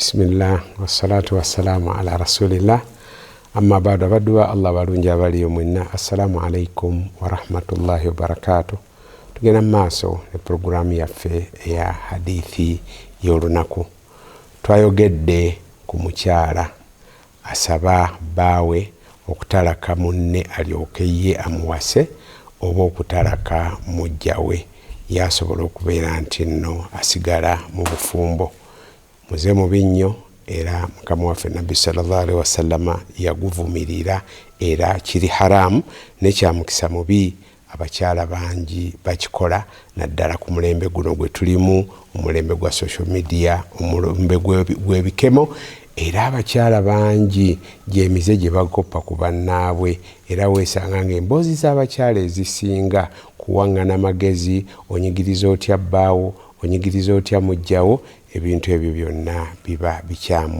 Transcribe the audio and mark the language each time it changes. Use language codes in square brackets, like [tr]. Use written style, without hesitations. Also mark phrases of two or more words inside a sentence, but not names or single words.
[ar] بسم الله والصلاة والسلام على رسول الله أما بعد [lg] abadduwa Allah balungi abaliyo mwenna [ar] السلام عليكم ورحمة الله وبركاته. [lg] Tugenda maaso ne programu yaffe ya hadithi y'olunaku. Twayogedde ku mukyala asaba baawe okutalaka munne alyoke ye amuwase oba okutalaka mujjawe yasobola okubeera nti nno asigala mu bufumbo. Muze mu binnyo era Mukama waffe Nabbi [ar] صلى الله عليه وسلم [lg] yaguvumirira era kiri haramu nekyamukisa mubi abakyala bangi bakikola naddala ku mulembe guno gwe tulimu, omulembe gwa [en] social media, [lg] omulembe gw'ebikemo, era abakyala bangi gyemize gye bagoppa ku bannaabwe era weesanga ng'emboozi z'abakyala ezisinga kuwangana amagezi, onyigiriza otya bbaawo, onyigiriza otya mujjawo, ebintu ebyo byonna biba bikyamu.